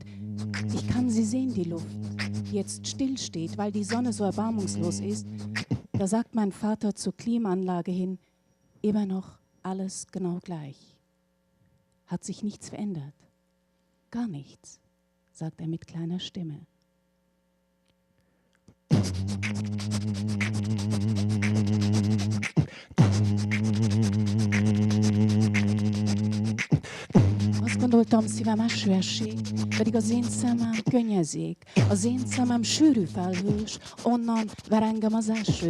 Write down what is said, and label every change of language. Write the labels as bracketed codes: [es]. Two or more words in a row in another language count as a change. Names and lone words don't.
[de] Ich kann sie sehen, die Luft, die jetzt stillsteht, weil die Sonne so erbarmungslos ist. Da sagt mein Vater zur Klimaanlage hin, immer noch alles genau gleich. Hat sich nichts verändert. Gar nichts, sagt er mit kleiner Stimme. [hu] Azt gondoltam, szívem eső esik, pedig az én szemem könnyezik. Az én szemem sűrű felhős, onnan ver engem az eső.